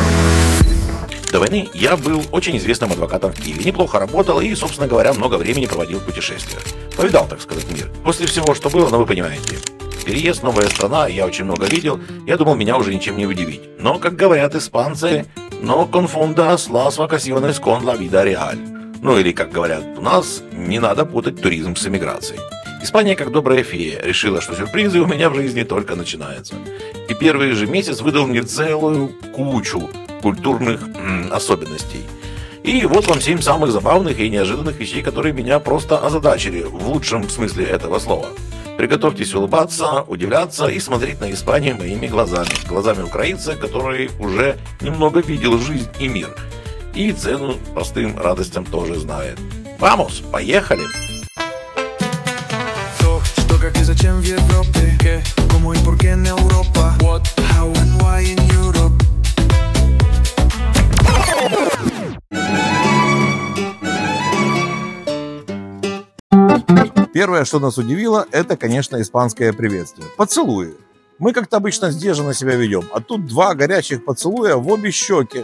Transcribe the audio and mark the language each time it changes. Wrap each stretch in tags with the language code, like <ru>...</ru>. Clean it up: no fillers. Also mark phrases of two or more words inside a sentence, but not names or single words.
<ru>До войны я был очень известным адвокатом в Киеве. Неплохо работал и, собственно говоря, много времени проводил в путешествиях. Повидал, так сказать, мир. После всего, что было, вы понимаете. Переезд, новая страна, я очень много видел. Я думал, меня уже ничем не удивить. Но, как говорят испанцы,</ru> <es>no confundas las vacaciones con la vida real.</es> <ru>Ну или, как говорят у нас, не надо путать туризм с эмиграцией. Испания, как добрая фея, решила, что сюрпризы у меня в жизни только начинаются. И первый же месяц выдал мне целую кучу культурных особенностей. И вот вам 7 самых забавных и неожиданных вещей, которые меня просто озадачили, в лучшем смысле этого слова. Приготовьтесь улыбаться, удивляться и смотреть на Испанию моими глазами. Глазами украинца, который уже немного видел жизнь и мир. И цену простым радостям тоже знает. Vamos, поехали! Что, как и зачем в Европе? Кому и</ru> <es>por qué en Europa?</es> <en>What, how and why in Europe?</en> <ru>Первое, что нас удивило, это, конечно, испанское приветствие. Поцелуи. Мы как-то обычно сдержанно себя ведем, а тут 2 горячих поцелуя в обе щеки.</ru>